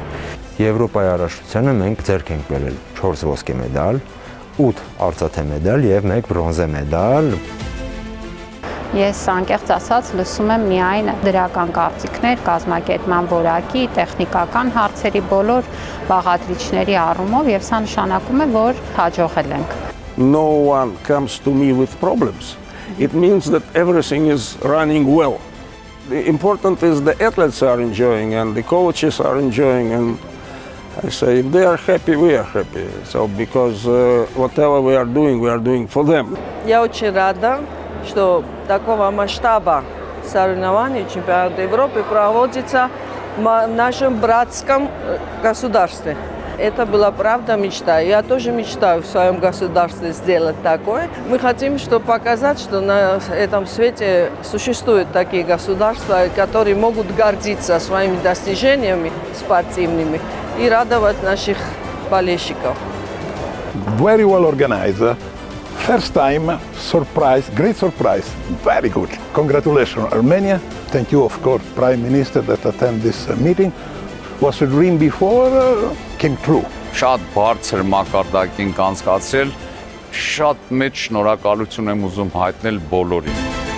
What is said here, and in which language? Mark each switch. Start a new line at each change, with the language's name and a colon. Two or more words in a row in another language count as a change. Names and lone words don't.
Armenian: Եվրոպայի առաջնությանը մենք ձեռք ենք բերել 4 ոսկե մեդալ, 8 արծաթե մեդալ եւ 1 բրոնզե մեդալ։ Ես անկեղծ ասած լսում եմ միայն դրական կարծիքներ կազմակերպման որակի, տեխնիկական հարցերի բոլոր բաղադրիչների առումով եւ սա նշանակում է, որ հաջողել ենք։
English: No one comes to me with problems. It means that everything is running well. The important is the athletes are enjoying and the coaches are enjoying, and I say if they are happy, we are happy. So because whatever we are doing for them.
Russian: Я очень рада, что такого масштаба соревнований чемпионата Европы проводится в нашем братском государстве. Это была правда мечта. Я тоже мечтаю в своем государстве сделать такое. Мы хотим показать, что на этом свете существуют такие государства, которые могут гордиться своими достижениями спортивными и радовать наших болельщиков.
English: Very well organized. First time, surprise, great surprise, very good. Congratulations, Armenia. Thank you, of course, Prime Minister that attended this meeting. Was a dream before, came true.
Armenian: Շատ բարձր մակարդակին կանցկացրել, շատ մեծ շնորհակալություն եմ ուզում հայտնել բոլորին։